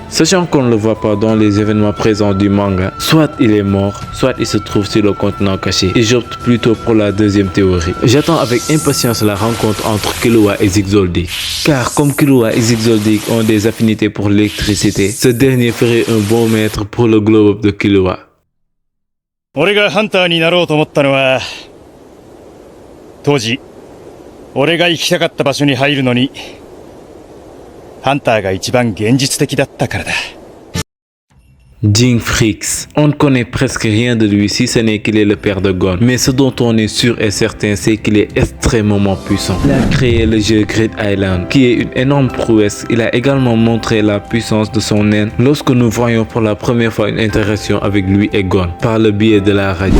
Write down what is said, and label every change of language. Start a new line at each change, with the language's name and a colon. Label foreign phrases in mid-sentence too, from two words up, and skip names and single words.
French: Sachant qu'on ne le voit pas dans les événements présents du manga, soit il est mort, soit il se trouve sur le continent caché, et j'opte plutôt pour la deuxième théorie. J'attends avec impatience la rencontre entre Killua et Zigzoldyck, car comme Killua et Zigzoldyck ont des affinités pour l'électricité, ce dernier ferait un bon maître pour le globe de Killua.
Japanese: 俺がハンターになろうと思ったのは当時俺が行きたかった場所に入るのにハンターが一番現実的だったからだ。
French: Jing Freaks. On ne connaît presque rien de lui si ce n'est qu'il est le père de Gon. Mais ce dont on est sûr et certain, c'est qu'il est extrêmement puissant. Il a créé le jeu Great Island, qui est une énorme prouesse. Il a également montré la puissance de son naine lorsque nous voyons pour la première fois une interaction avec lui et Gon, par le biais de la radio.